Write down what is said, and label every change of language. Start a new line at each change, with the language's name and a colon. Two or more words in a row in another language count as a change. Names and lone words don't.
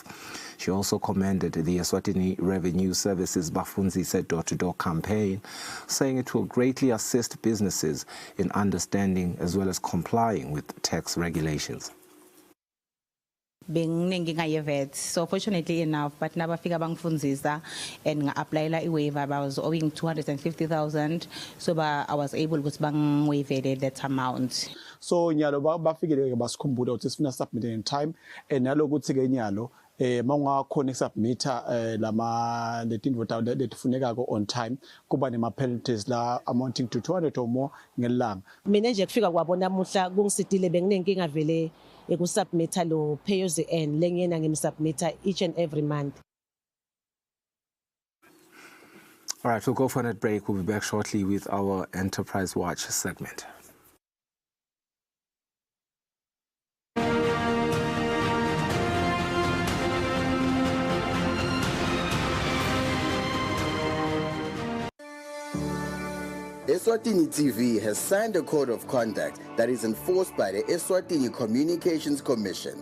English: She also commended the Eswatini Revenue Service's Bafunzise door-to-door campaign, saying it will greatly assist businesses in understanding as well as complying with tax regulations. So fortunately enough, but
Swati: nabafika bangfundzisa
English: and
Swati: nga-applyela i-waiver,
English: I was owing 250,000, so I was able to bang-waive that amount.
Swati: So nyalo bafikile basikhumbula ukuthi sifuna
English: submit in time,
Swati: and nalokuthi ke nyalo mawungakhona submita lama letinto letifunekako
English: on time,
Swati: kuba nema penalties la
English: amounting to 200 or more
Swati: ngelanga. Mina nje kufika kwabo namuhla kungisidile benginenkinga vele ekusubmita lo
English: pay as you earn
Swati: lengena ngimsubmita
English: each and every month. All right, we'll go for a break. We'll be back shortly with our Enterprise Watch segment. Eswatini TV has signed a code of conduct that is enforced by the Eswatini Communications Commission.